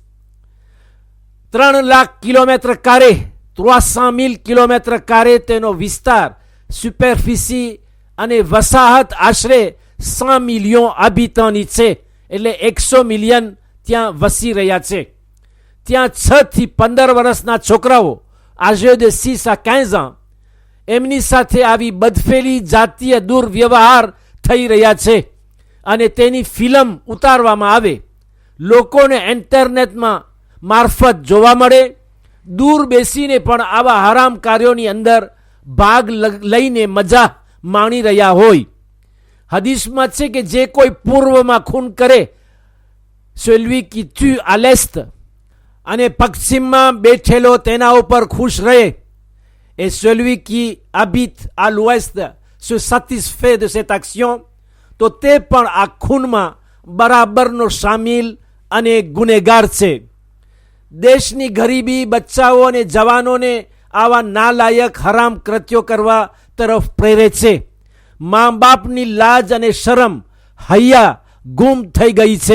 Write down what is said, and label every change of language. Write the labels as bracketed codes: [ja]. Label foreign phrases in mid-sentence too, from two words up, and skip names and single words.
[gu] 3 લાખ [fr] kilomètres carrés [gu] 300,000 [fr] kilomètres carrés [gu] તેનો વિસ્તાર, સુપરફિસી અને વસાહત આશરે 100 મિલિયન હાબિટન્ટની છે. એટલે 100 મિલિયન ત્યાં વસી રહ્યા છે. ત્યાં 6 થી 15 વર્ષના છોકરાઓ [fr] âgés de 6 à 15 ans [gu] એમની સાથે આવી બદફેલી જાતીય દુર્વ્યવહાર થઈ રહ્યા છે અને તેની ફિલ્મ ઉતારવામાં આવે, લોકોને ઇન્ટરનેટમાં મારફત જોવા મળે, દૂર બેસીને પણ આવા હરામ કાર્યોની અંદર ભાગ લઈને મજા માણી રહ્યા હોય. હદીસમાં છે કે જે કોઈ પૂર્વમાં ખૂન કરે, [fr] celui qui tue à l'est, [gu] અને પશ્ચિમમાં બેઠેલો તેના ઉપર ખુશ રહે, [fr] et celui qui habite à l'ouest se satisfait de cette action, [gu] તો તે પણ આ ખૂનમાં બરાબરનો સામેલ અને ગુનેગાર છે. દેશની ગરીબી બચ્ચાઓ અને જવાનોને આવા નાલાયક હરામ કૃત્યો કરવા તરફ પ્રેરે છે. મા બાપની લાજ અને શરમ, હૈયા ગુમ થઈ ગઈ છે.